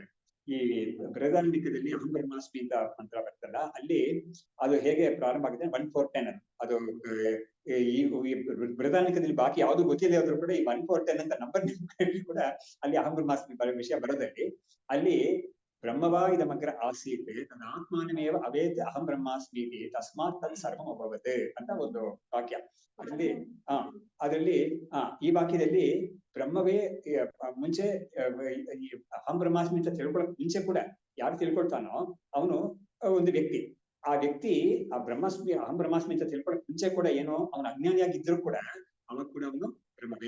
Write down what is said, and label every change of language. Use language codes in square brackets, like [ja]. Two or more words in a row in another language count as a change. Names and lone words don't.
[kn] ಈ ಬೃಹದಾರಣ್ಯಕದಲ್ಲಿ [sa] ಅಹಂ ಬ್ರಹ್ಮಾಸ್ಮಿ [kn] ಅಂತ ಮಂತ್ರ ಬರ್ತಲ್ಲ, ಅಲ್ಲಿ ಅದು ಹೇಗೆ ಪ್ರಾರಂಭ ಆಗಿದೆ 1-4-10 ಅದು ಈ ಬೃಹದಾರಣ್ಯಕದಲ್ಲಿ ಬಾಕಿ ಯಾವ್ದು ಗೊತ್ತಿದೆ ಆದ್ರೂ ಕೂಡ ಈ 1-4-10 ಅಂತ ನಂಬರ್ ಕೂಡ ಅಲ್ಲಿ [sa] ಅಹಂ ಬ್ರಹ್ಮಾಸ್ಮಿ [kn] ವಿಷಯ ಬರೋದಲ್ಲಿ, ಅಲ್ಲಿ [sa] ಬ್ರಹ್ಮವಾ ಇದಮಗ್ರ ಆಸೀತ್ ತನ್ನ ಆತ್ಮಾನಮೇವ ಅವೇತ್ ಅಹಂ ಬ್ರಹ್ಮಾಸ್ಮಿ ತಸ್ಮಾತ್ ತತ್ ಸರ್ವಂ ಅಭವತ್ [kn] ಅಂತ ಒಂದು ವಾಕ್ಯ. ಅದರಲ್ಲಿ ಈ ವಾಕ್ಯದಲ್ಲಿ ಬ್ರಹ್ಮವೇ ಮುಂಚೆ [sa] ಅಹಂ ಬ್ರಹ್ಮಾಸ್ಮಿ [kn] ಅಂತ ತಿಳ್ಕೊಳಕ್ ಮುಂಚೆ ಕೂಡ ಯಾರು ತಿಳ್ಕೊಳ್ತಾನೋ ಅವನು ಒಂದು ವ್ಯಕ್ತಿ. ಆ ವ್ಯಕ್ತಿ ಆ [sa] ಅಹಂ ಬ್ರಹ್ಮಾಸ್ಮಿ [kn] ಅಂತ ತಿಳ್ಕೊಳಕ್ ಮುಂಚೆ ಕೂಡ ಏನೋ ಅವನು ಅಜ್ಞಾನಿಯಾಗಿದ್ರು ಕೂಡ ಅವಾಗ ಕೂಡ ಅವನು ಬ್ರಹ್ಮವೇ.